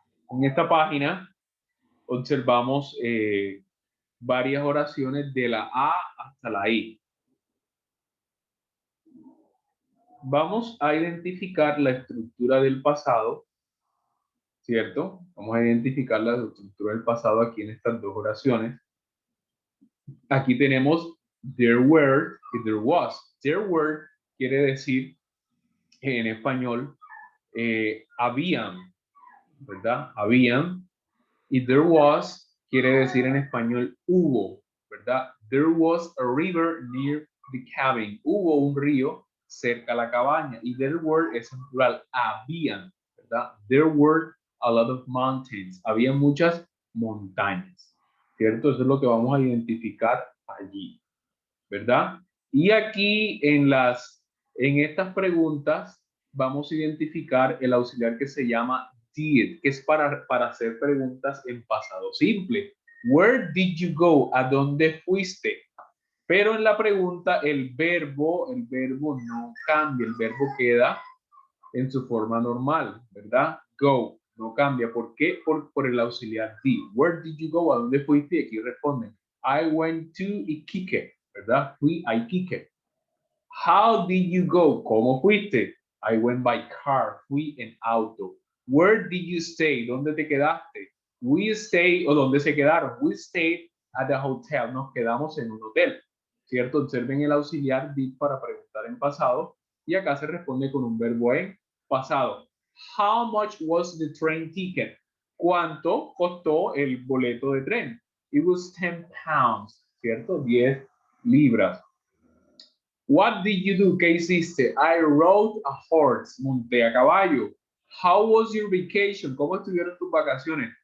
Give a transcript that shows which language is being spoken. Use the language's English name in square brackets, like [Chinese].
[Spanish] En esta página observamos varias oraciones de la A hasta la I. Vamos a identificar la estructura del pasado, ¿cierto? Vamos a identificar la estructura del pasado aquí en estas dos oraciones. Aquí tenemos there were y there was. There were quiere decir en español habían, ¿verdad? Habían. Y there was quiere decir en español hubo, ¿verdad? [English] There was a river near the cabin. [Spanish] Hubo un río cerca a la cabaña. Y there were es en plural. Habían, ¿verdad? [English] There were a lot of mountains. [Spanish] Había muchas montañas, ¿cierto? Eso es lo que vamos a identificar allí, ¿verdad? Y aquí en estas preguntas vamos a identificar el auxiliar que se llama did, que es para hacer preguntas en pasado simple. [English] Where did you go? [Spanish] ¿A dónde fuiste? Pero en la pregunta el verbo no cambia, el verbo queda en su forma normal, ¿verdad? Go, no cambia. ¿Por qué? Por el auxiliar did. [English] Where did you go? [Spanish] ¿A dónde fuiste? Y aquí responden, [English] I went to Iquique, [Spanish] ¿verdad? Fui a Iquique. [English] How did you go? [Spanish] ¿Cómo fuiste? [English] I went by car, [Spanish] fui en auto. [English] Where did you stay? [Spanish] ¿Dónde te quedaste? We stayed, o ¿dónde se quedaron? [English] We stayed at the hotel, [Spanish] nos quedamos en un hotel, ¿cierto? Observen el auxiliar did para preguntar en pasado y acá se responde con un verbo en pasado. [English] How much was the train ticket? [Spanish] ¿Cuánto costó el boleto de tren? [English] It was 10 pounds, ¿cierto? [Spanish] 10 libras. [English] What did you do? [Spanish] ¿Qué hiciste? [English] I rode a horse. [Spanish] Monté a caballo. [English] How was your vacation? [Spanish] ¿Cómo estuvieron tus vacaciones?